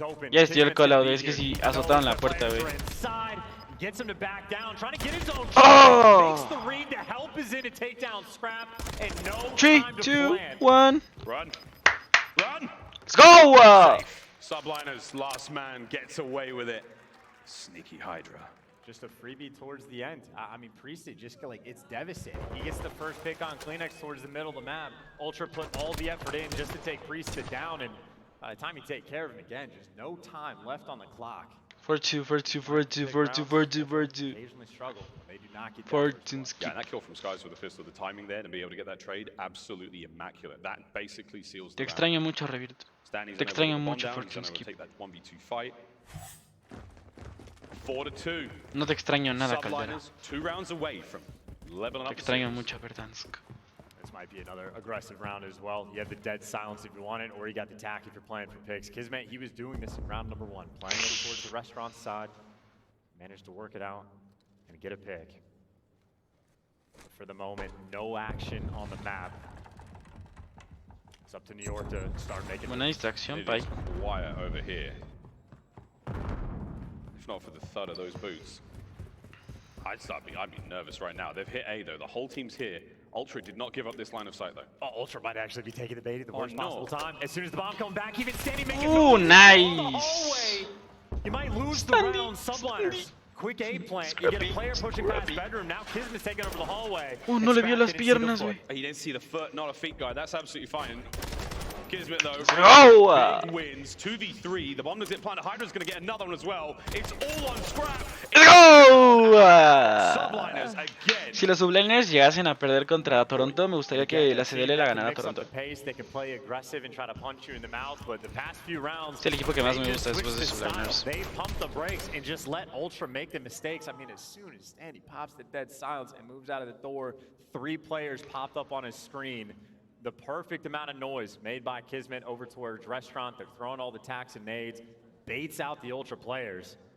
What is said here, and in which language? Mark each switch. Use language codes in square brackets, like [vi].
[es] Ya estoy el colado, es que si azotaron la puerta, güey. [en] Gets him to back down, trying to get his own Oh! makes the read to help is in to take down Scrap, and no 3, time to 2, plan. 1. Run. Run. Let's go! Subliners, last man gets away with it. Sneaky Hydra. just a freebie towards the end. I mean, Priest, just like, it's devastating. He gets the first pick on Kleenex towards the middle of the map. Ultra put all the effort in just to take Priest down, and by the time you take care of him again, just no time left on the clock. 4-2. Occasionally struggle. They do not get Yeah, and that kill from Skies with the pistol, the timing there, and be able to get that trade, absolutely immaculate. That basically seals the [es] Te extraño mucho, Revirto. Te extraño mucho, [en] Fortune's take that 1v2 fight. 4-2. [es] No te extraño nada, Caldera. [en] Subliners 2 rounds away from leveling [es] Te [en] up. [es] extraño mucho, Verdansk. [en] This might be another aggressive round as well. You have the dead silence if you want it, or you got the tack if you're playing for picks. Kismet, he was doing this in round number 1, playing over towards the restaurant side. Managed to work it out and get a pick. But for the moment, no action on the map. It's up to New York to start making. [es] Buena distracción, Pai. [en] Quiet over here. If not for the thud of those boots, I'd be nervous right now. They've hit A though. The whole team's here. Ultra did not give up this line of sight though. Oh, Ultra might actually be taking the bait at the worst possible time. As soon as the bomb comes back, even standing, making Ooh, nice. You might lose the round, Subliners. Quick A plant, you get a player pushing past bedroom, now Kismet's taking over the hallway. [es] Oh, no le vio las piernas, güey. [en] He didn't see the foot, not a feet guy. That's absolutely fine. Kismet though, big wins, 2v3. The bomb does get planted. Hydra's going to get another one as well. It's all on scrap. ¡Let's go! Subliners again. [es] Si los Subliners llegasen a perder contra Toronto, me gustaría que la CDL la ganara a Toronto. Es el equipo que más me gusta después de Subliners. [en] They pump the brakes and just let Ultra make the mistakes. I mean, as soon as Sandy pops the dead silence and moves out of the door, 3 players popped up on his screen. The perfect amount of noise made by Kismet over towards restaurant. They're throwing all the tacks and nades, baits out the Ultra players.